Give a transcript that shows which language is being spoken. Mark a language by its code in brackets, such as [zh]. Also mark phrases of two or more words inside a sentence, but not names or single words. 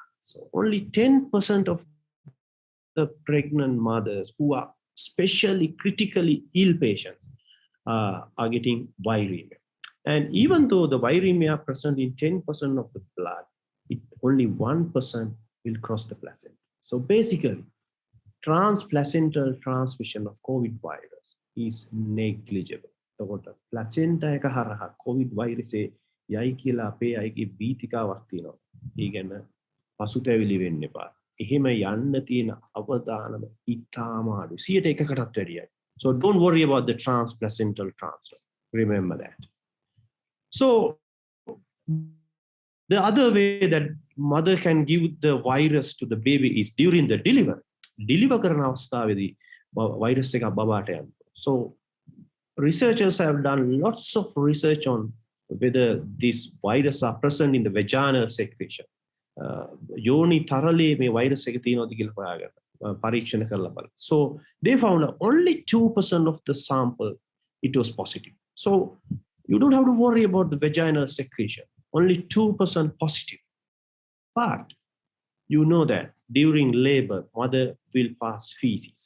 [en] So only 10% of the pregnant mothers who are especially critically ill patients are getting viremia. And even though the viremia present in 10% of the blood, only 1% will cross the placenta. So basically, transplacental transmission of COVID virus is negligible. [si] So placenta එක හරහා [en] COVID virus [si] යයි කියලා අපේ අයගේ බීතිකාවක් තියෙනවා. ඒ ගැන පසුතැවිලි වෙන්න එපා. එහෙම යන්න තියෙන අවදානම ඉතාම අඩුයි. 100%කටත් වැඩියයි. [en] So don't worry about the transplacental transfer. Remember that. So the other way that mother can give the virus to the baby is during the delivery. [si] Deliver කරන අවස්ථාවේදී virus එක බබාට යනවා. [en] So researchers have done lots of research on whether these viruses are present in the vaginal secretion. [si] යෝනි තරලේ මේ virus එක තියෙනවද කියලා හොයාගන්න පරීක්ෂණ කරලා බලන්න. [en] So they found out only 2% of the sample it was positive. So you don't have to worry about the vaginal secretion. Only 2% positive. But you know that during labor, mother will pass feces.